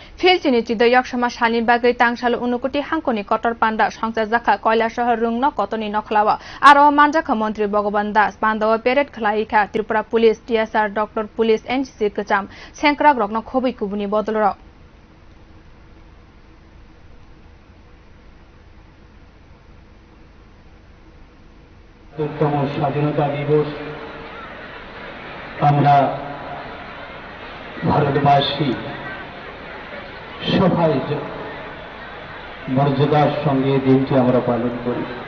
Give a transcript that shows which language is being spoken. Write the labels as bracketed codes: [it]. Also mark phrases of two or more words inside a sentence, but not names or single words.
[trp] फिलचिनी चिदयक समा सालिन बागै तांसाल उनुकुटी हांकनि कटर पान्डा संसा जाखा कयला शहर रुंगन कतनि नखलावा आरो मानजाखा मन्त्री भगवान दास पान्दाव पेरेड खलाइखा त्रिपुरा पुलिस टीएसआर [en] doctor police [trp] एनसीसी कचाम सेंक्राग रगन खबै कुबुनि बदलर [bn] তম স্বাধীনতা দিবস আমরা ভারতবাসী সবাই মর্যাদার সঙ্গে দিনটি আমরা পালন করি।